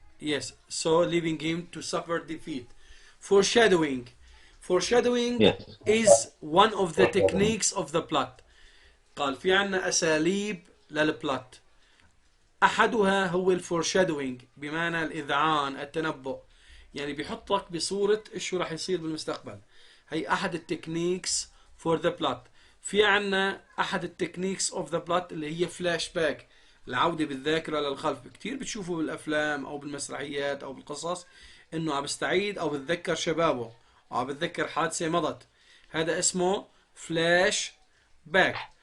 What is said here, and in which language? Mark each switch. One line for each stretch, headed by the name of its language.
English: Yes, so leaving him to suffer defeat. Foreshadowing. Foreshadowing Yes. is one of the techniques of the plot.
Arabic: قال في عنا أساليب للبلot. أحدها هو الفورشادوينج، بمعنى الإذعان، التنبؤ، يعني بيحطك بصورة إيش راح يصير بالمستقبل. هي أحد التكنيكس
English: for the plot.
Arabic: في عنا أحد التكنيكس
English: of the plot
Arabic: اللي هي فلاش باك، العودة بالذاكرة للخلف. كتير بتشوفوا بالأفلام أو بالمسرحيات أو بالقصص إنه عم بستعيد أو بتذكر شبابه أو عم بتذكر حادثة مضت، هذا اسمه فلاش باك.